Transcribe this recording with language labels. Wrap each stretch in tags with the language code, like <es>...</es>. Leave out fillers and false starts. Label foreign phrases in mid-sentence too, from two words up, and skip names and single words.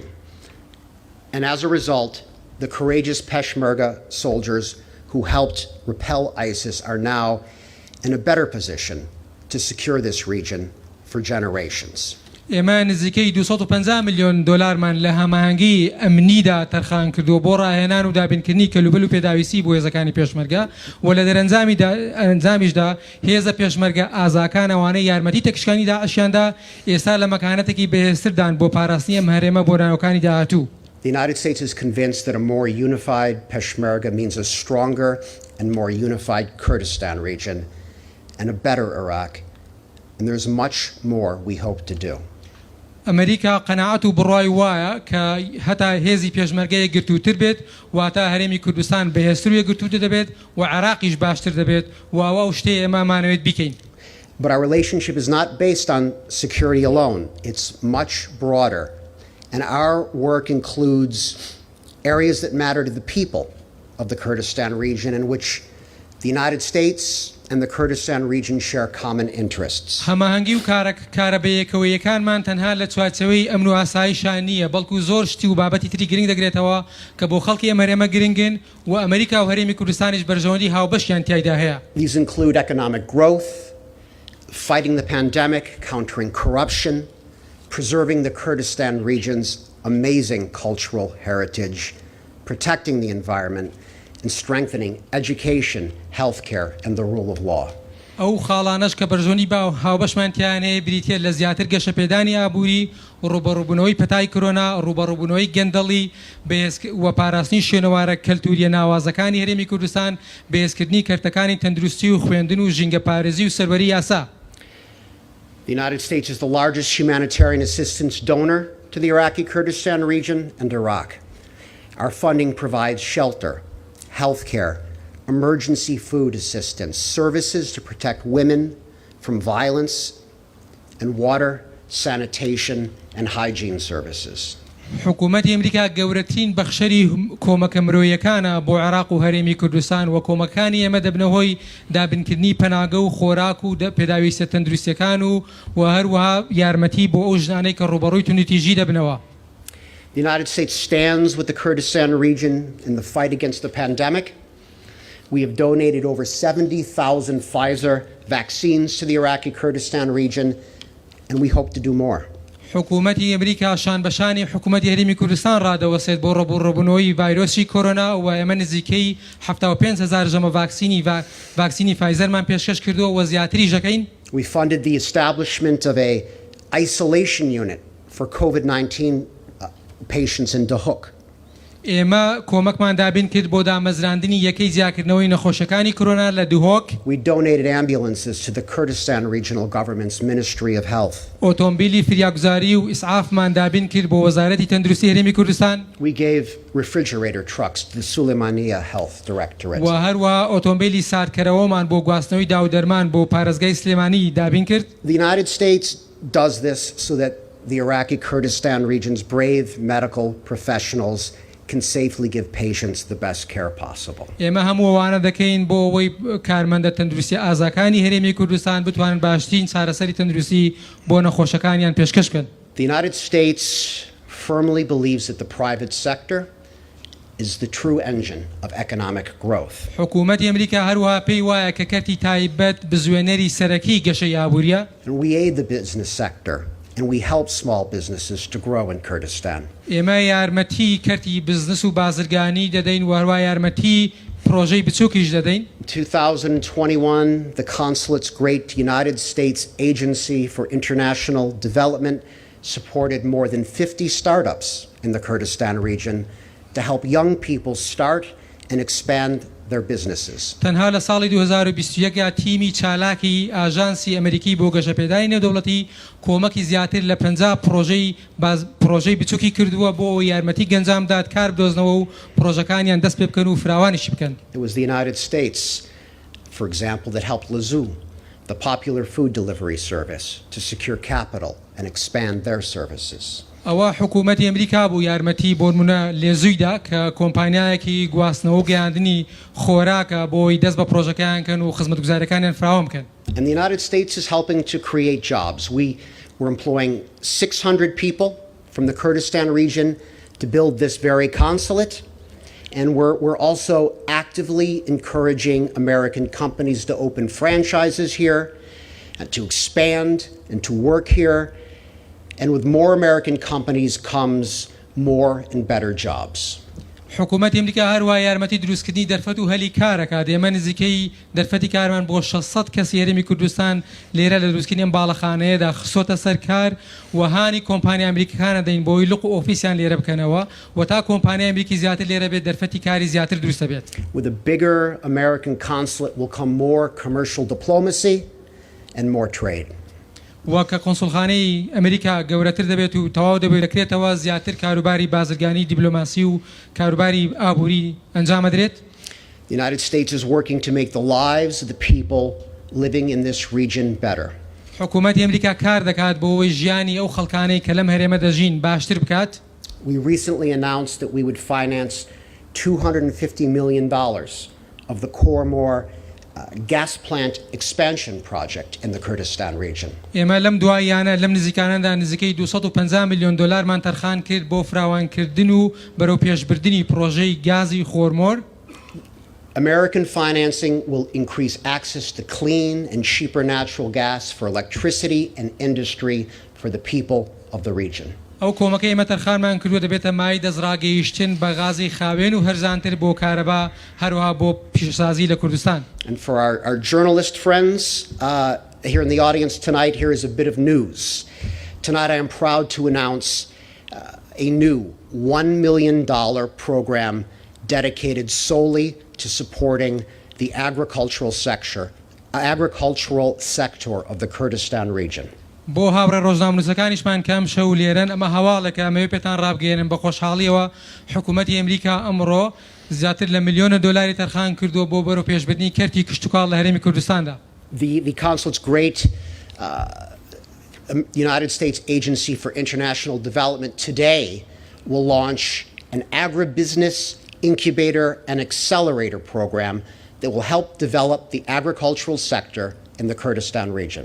<en>And as a result, the courageous Peshmerga soldiers who helped repel ISIS are now in a better position to secure this region for generations.</en> <ckb>ئێمە نزیکەی 250 میلیۆن دۆلارمان لە هەماهەنگی ئەمنیدا تەرخان کردووە بۆ ڕاهێنان و دابینکردنی کەلوبەل و پێداویستی بۆ هێزەکانی پێشمەرگە و لە دەرەنجامیشدا هێزە پێشمەرگە ئازاکان ئەوانەی یارمەتی تەکشکانی داعشیاندا ئێستا لە مەکانەتێکی بەهێزتردان بۆ پاراستنی ئەم هەرێمە بۆ ناوەکانی داهاتوو.</ckb> <en>The United States is convinced that a more unified Peshmerga means a stronger and more unified Kurdistan region and a better Iraq, and there's much more we hope to do.</en> <ckb>ئەمریکا قەناعەت و بڕای وایە کە هەتا هێزی پێشمەرگەیە گرتووتر بێت واتە هەرێمی کوردستان بەهێزتر و یەکگرتووتر دەبێت و عێراقیش باشتر دەبێت و ئەوە شتەیە ئێمە مانەوێت بیکەین.</ckb> <en>But our relationship is not based on security alone. It's much broader. And our work includes areas that matter to the people of the Kurdistan region in which the United States and the Kurdistan region share common interests.</en> <ckb>هەماهەنگی و کارە بەیەکەوەیەکانمان تەنها لە چوارچەوەی ئەمن و ئاسایشان نییە بەڵکو زۆر شتی و بابەتی تری گرنگ دەگرێتەوە کە بۆ خەڵکی ئەمەرێمە گرنگن و ئەمریکا و هەرێمی کوردستانیش بەرژەوەندی هاوبەشیان تیایدا هەیە.</ckb> <en>These include economic growth, fighting the pandemic, countering corruption, preserving the Kurdistan region's amazing cultural heritage, protecting the environment, and strengthening education, healthcare, and the rule of law.</en> <ckb>ئەو خاڵانەش کە بەرژۆنی با و هاوبەشمان تیانەیە بریتە لە زیاتر گەشەپێدانی ئابووری ڕوبەڕووبوونەوەی پەتای کۆرۆنا ڕوبەڕووبوونەوەی گەندەڵی و پاراستنی شوێنەوارە کەلتوریە ناوازەکانی هەرێمی کوردستان بەهێزکردنی کەرتەکانی تەندروستی و خوێندن و ژینگە پارێزی و سەروەری یاسا.</ckb> <en>The United States is the largest humanitarian assistance donor to the Iraqi Kurdistan region and Iraq. Our funding provides shelter, healthcare, emergency food assistance, services to protect women from violence, and water, sanitation, and hygiene services.</en> <ckb>حکوومەتی ئەمریکا گەورەترین بەخشەری کۆمەکە مرۆیەکانە بۆ عێراق و هەرێمی کوردستان و کۆمەکانی ئێمە دەبنەوەی دابنکردنی پەناگە و خۆراک و پێداویستە تەندروستیەکان و هەروەها یارمەتی بۆ ئەو ژنانەی کە ڕوبەڕووی توندوتیژی دەبنەوە.</ckb> <en>The United States stands with the Kurdistan region in the fight against the pandemic. We have donated over 70,000 Pfizer vaccines to the Iraqi Kurdistan region, and we hope to do more.</en> <ckb>حکوومەتی ئەمریکا شان بەشانی حکوومەتی هەرێمی کوردستان ڕادەوەسێت بۆ ڕەبوونەوەی ڤایرۆسی کۆرۆنا و ئێمە نزیکەی 75,000 ژەمە ڤاکسینی فایزەرمان پێشکەش کردووە و زیاتری ژەکەین.</ckb> <en>We funded the establishment of a isolation unit for COVID-19 patients in Dahuk.</en> <ckb>ئێمە کۆمەکمان دابین کرد بۆ دامەزراندنی یەکەی زیاکردنەوەی نەخۆشەکانی کۆرۆنا لە دوهۆک.</ckb> <en>We donated ambulances to the Kurdistan Regional Government's Ministry of Health.</en> <ckb>ئۆتۆمبیلی فریاگوزاری و ئیسعافمان دابین کرد بۆ وەزارەتی تەندروستی هەرێمی کوردستان.</ckb> <en>We gave refrigerator trucks to the Suleimania Health Directorate.</en> <ckb>و هەروە ئۆتۆمبیلی ساردکەرەوەمان بۆ گواستنەوەی داودەرمان بۆ پارێزگای سلێمانی دابین کرد.</ckb> <en>The United States does this so that the Iraqi Kurdistan region's brave medical professionals can safely give patients the best care possible.</en> <ckb>ئێمە هەموو ئەوانە دەکەین بۆ ئەوەی کارمەندە تەندروستی ئازاکانی هەرێمی کوردستان بتوانن باشترین چارەسەری تەندروستی بۆ نەخۆشەکانیان پێشکەش بکەن.</ckb> <en>The United States firmly believes that the private sector is the true engine of economic growth.</en> <ckb>حکوومەتی ئەمریکا هەروەها پێی وایە کە کەرتی تایبەت بزوێنەری سەرەکی گەشەی ئابووریە.</ckb> <en>And we aid the business sector and we help small businesses to grow in Kurdistan.</en> <ckb>ئێمە یارمەتی کەرتی بزنس و بازرگانی دەدەین و هەروە یارمەتی پرۆژەی بچووکیش دەدەین.</ckb> <en>In 2021, the consulate's great United States Agency for International Development supported more than 50 startups in the Kurdistan region to help young people start and expand their businesses.</en> <ckb>تەنها لە ساڵی 2021 تیمی چالاکی ئاژانسی ئەمریکی بۆ گەشەپێدانی نێودەوڵەتی کۆمەکی زیاتر لە 50 پرۆژەی بچووکی کردووە بۆ یارمەتی گەنجامدات کار بدۆزنەوە و پرۆژەکانیان دەست پێ بکەن و فراوانیشی بکەن.</ckb> <en>It was the United States, for example, that helped Lazoo, the popular food delivery service, to secure capital and expand their services.</en> <ckb>ئەوە حکوومەتی ئەمریکا بوو یارمەتی بۆ نمونە لێزوویدا کە کۆمپانیایەکی گواستنەوە و گەیاندنی خۆراکە بۆی دەست بە پرۆژەکەیان کەن و خزمەتگوزارەکانیان فراوام بکەن.</ckb> <en>And the United States is helping to create jobs. We're employing 600 people from the Kurdistan region to build this very consulate. And we're also actively encouraging American companies to open franchises here and to expand and to work here. And with more American companies comes more and better jobs.</en> <ckb>حکوومەت ئەمریکا هەروە یارمەتی دروستکردنی دەرفەت و هەلی کارەکات ئێمە نزیکەی دەرفەتی کارمان بۆ 600 کەس هێرمی کوردستان لێرە لە دروستکردنی ئەم باڵەخانەیەدا خسۆتە سەر کار و هانی کۆمپانیا ئەمریکیەکانە دەین بۆی لق و ئۆفیسیان لێرە بکەنەوە و تا کۆمپانیا ئەمریکی زیاتر لێرە بێت دەرفەتی کاری زیاتر دروستە بێت.</ckb> <en>With a bigger American consulate will come more commercial diplomacy and more trade.</en> <ckb>وە کە کۆنسڵخانەی ئەمریکا گەورەتر دەبێت و تەواو دەبێت دەکرێتەوە زیاتر کاروباری بازرگانی دیبلۆماسی و کاروباری ئابووری ئەنجام دەدرێت.</ckb> <en>The United States is working to make the lives of the people living in this region better.</en> <ckb>حکوومەتی ئەمریکا کار دەکات بۆ ئەوەی ژیانی ئەو خەڵکانەی کە لەم هەرێمە دەژین باشتر بکات.</ckb> <en>We recently announced that we would finance $250 million of the Cormor gas plant expansion project in the Kurdistan region.</en> <ckb>ئێمە لەم دواییانە لەم نزیکانەدا نزیکەی 250 میلیۆن دلارمان تەرخان کرد بۆ فراوانکردن و بەرەو پێشبردننی پرۆژەی گازی خۆرمۆر.</ckb> <en>American financing will increase access to clean and cheaper natural gas for electricity and industry for the people of the region.</en> <ckb>ئەو کۆمەکە ئێمە تەرخانمان کردووە دەبێتە مای دەستڕاگەیشتن بە غازی خاوێن و هەرزانتر بۆ کارەبا هەروەها بۆ پیشەسازی لە کوردستان.</ckb> <en>And for our journalist friends here in the audience tonight, here is a bit of news. Tonight I am proud to announce a new $1 million program dedicated solely to supporting the agricultural sector of the Kurdistan region.</en> <ckb>بۆ هاوڕێ ڕۆژنامەنووسەکانیشمان کەم شەو لێرن ئەمە هەواڵێکە ئەمەوێ پێتان ڕابگەێنن بە خۆشحاڵیەوە حکوومەتی ئەمریکا ئەمڕۆ زیاتر لە ملیۆنە دۆلاری تەرخان کردووە بۆ بەرەو پێشبردننی کەرتی کشتتوکاڵ لە هەرێمی کوردستاندا.</ckb> <en>The consulate's great United States Agency for International Development today will launch an agribusiness incubator and accelerator program that will help develop the agricultural sector in the Kurdistan region.</en>